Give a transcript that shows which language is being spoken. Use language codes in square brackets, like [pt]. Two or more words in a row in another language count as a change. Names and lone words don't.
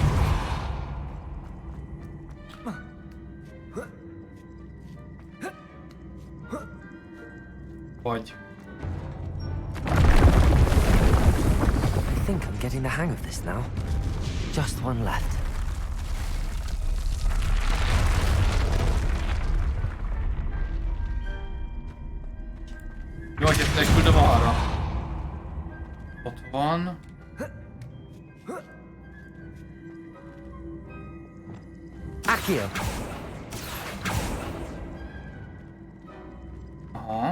[hu] Vagy. [en] I think I'm getting the hang of this now. Just one left. [hu] Jó, hogy ezt megküldöm arra. Ott van. Accio. Aha.